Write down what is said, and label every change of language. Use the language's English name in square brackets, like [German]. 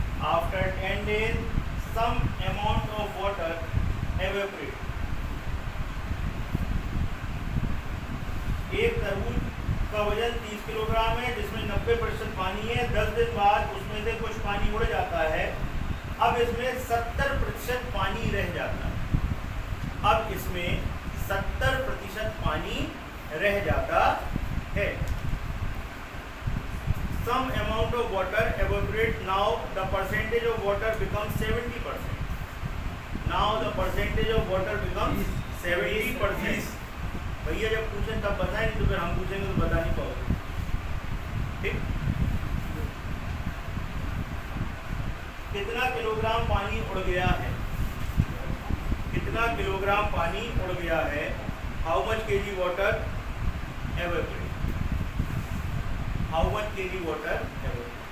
[English] After 10 days, some amount of water evaporate. [Hindi] एक तरबूज का वजन 30 किलोग्राम है, जिसमें 90% पानी है। 10 दिन बाद उसमें से कुछ पानी उड़ जाता है। अब इसमें 70% पानी रह जाता है। अब इसमें 70% पानी रह जाता है। [English] Some amount of water evaporate. Now the percentage of water becomes 70%. Now the percentage of water becomes 70%. [Hindi] भैया जब पूछें तब बताएं, नहीं तो फिर हम पूछेंगे तो बता नहीं पाओगे। ठीक, कितना किलोग्राम पानी उड़ गया है? कितना किलोग्राम पानी उड़ गया है? [English] How much kg water average? [Hindi] How much kg water average?